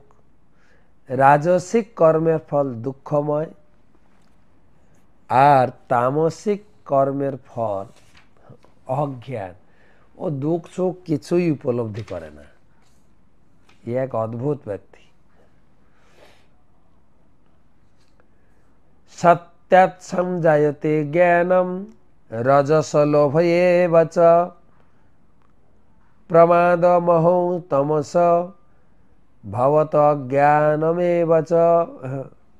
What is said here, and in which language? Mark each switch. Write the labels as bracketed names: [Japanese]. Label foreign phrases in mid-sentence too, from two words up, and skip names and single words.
[Bangla] রাজসিক কর্মের ফল দুঃখময়, আর তামসিক কর্মের ফল অজ্ঞান। ও দুঃখ সুখ কিছুই উপলব্ধি করে না, এক অদ্ভুত ব্যক্তি। [Sanskrit] सत्यात् संजायते ज्ञानम रजस लोभ एव च प्रमाद मोह तमस भवत अज्ञानमेव च।